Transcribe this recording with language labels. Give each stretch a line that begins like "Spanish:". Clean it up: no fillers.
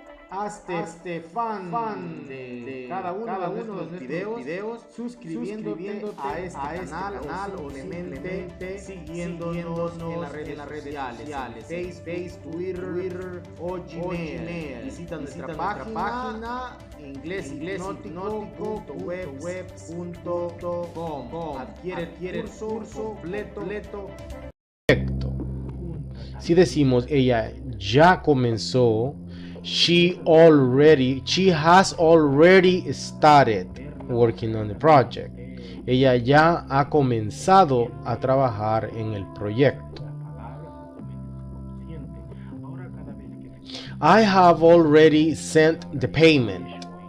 Spanish: Hazte fan de cada uno de nuestros videos suscribiéndote a este canal o simplemente siguiéndonos en las redes sociales, Facebook, Twitter o Gmail. Visita nuestra página ingleshipnótico.web.com. Adquiere el curso completo. Si decimos ella ya comenzó,
English: she has already started working on the project.
Spanish: Ella ya ha comenzado a trabajar en el proyecto.
English: I have already sent the payment.